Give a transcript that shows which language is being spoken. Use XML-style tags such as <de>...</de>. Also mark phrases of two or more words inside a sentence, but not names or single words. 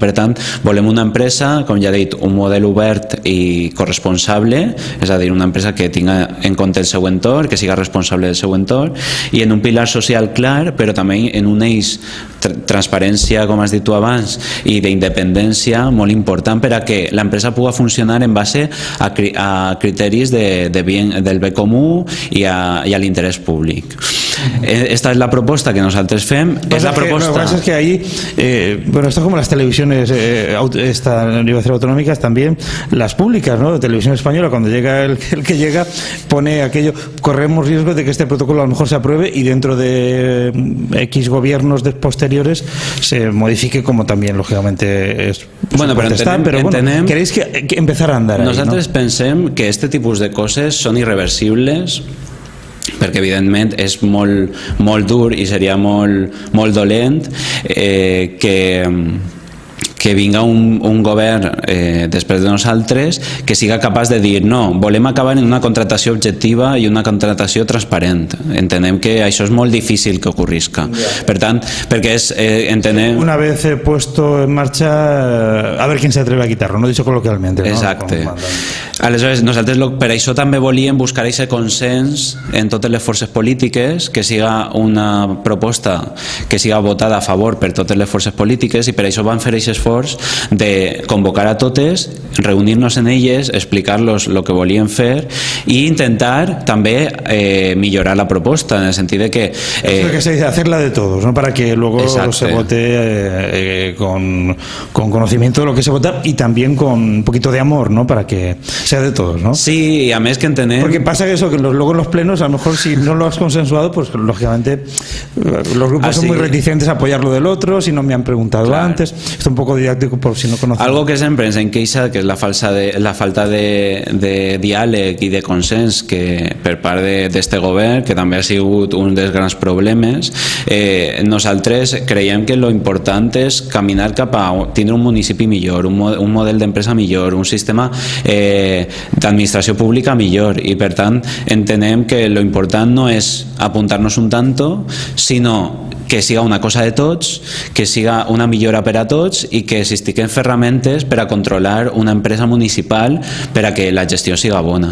<ca>Per tant, volem una empresa, com ja he dit, un model obert i corresponsable, és a dir, una empresa que tinga en compte el seu entorn, que siga responsable del seu entorn i en un pilar social clar, però també en un eix transparència, com has dit tu abans, i d'independència molt important per a que l'empresa pugui funcionar en base a criteris del bé comú i a l'interès públic.</ca> <es>Esta es la propuesta que nosotros fem. Es la propuesta. Lo que pasa es que ahí, bueno, esto es como las televisiones autonómicas, también las públicas, ¿no? Televisión Española, cuando llega el que llega, pone aquello, corremos riesgo de que este protocolo a lo mejor se apruebe y dentro de X gobiernos posteriores se modifique, como también lógicamente es. Bueno, pero bueno, queréis que empezar a andar.</es> <ca>Nosaltres</ca> <es>ahí, ¿no?</es> <ca>pensem que este tipus de coses són irreversibles, perquè evidentment és molt dur i seria molt dolent que vinga un govern després de nosaltres que siga capaç de dir no, volem acabar en una contractació objectiva i una contractació transparent. Entenem que això és molt difícil que ocorrisca. Per tant, perquè entenem...</ca> <es>Una vez puesto en marcha, a ver quién se atreve a quitarlo, no dicho coloquialmente, ¿no?</es> <ca>Exacte. Aleshores, nosaltres per això també volíem buscar aquest consens en totes les forces polítiques, que siga una proposta que siga votada a favor per totes les forces polítiques, i per això vam fer aquest esforç de convocar a totes, reunir-nos en elles, explicar-los el que volíem fer i intentar també millorar la proposta, en el sentit de que...</ca> <es>Es lo que se dice, hacerla de todos, ¿no? Para que luego se vote con conocimiento de lo que se vota y también con un poquito de amor, ¿no? Para que sea de todos, ¿no?</es> <ca>Sí, y a més que entenem...</ca> <es>Porque pasa que eso, que luego en los plenos, a lo mejor si no lo has consensuado, pues lógicamente los grupos son muy reticentes a apoyar lo del otro, si no me han preguntado antes. Esto es un poco didáctico por si no conocen.</es> <ca>Algo que sempre ens enqueixa, que és la falta de diàleg i de consens que per part d'este govern, que també ha sigut un dels grans problemes. Nosaltres creiem que lo important és caminar cap a tindre un municipi millor, un model d'empresa millor, un sistema d'administració pública millor, i per tant entenem que lo important no és apuntar-nos un tanto, sinó que siga una cosa de tots, que siga una millora per a tots i que existiquen ferramentes per a controlar una empresa municipal per a que la gestió siga bona.</ca>